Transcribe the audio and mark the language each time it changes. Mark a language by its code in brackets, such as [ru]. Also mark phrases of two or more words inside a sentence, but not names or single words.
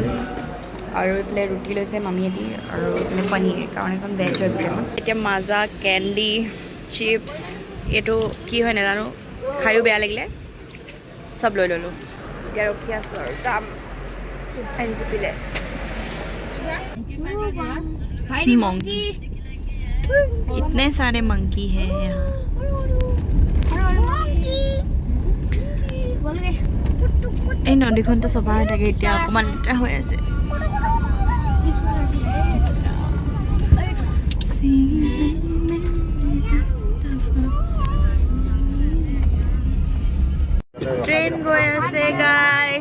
[as] আৰু এইফালে ৰুটি লৈছে মামীহঁতি আৰু এইফালে পনীৰ কাৰণ এখন ভেজ হৈ বোলে। এতিয়া মাজা [en] candy chips [as] এইটো কি হয় নাজানো। খায়ো বেয়া লাগিলে চব লৈ ল'লোঁ। এতিয়া ৰখি আছোঁ আৰু যাম NGPলে। [hi] मंकी इतने सारे मंकी है यहाँ। [as] এই নদীখনটো চফা হৈ থাকে। এতিয়া অকণমান লেতেৰা হৈ আছে। ট্ৰেইন গৈ আছে গাইছ।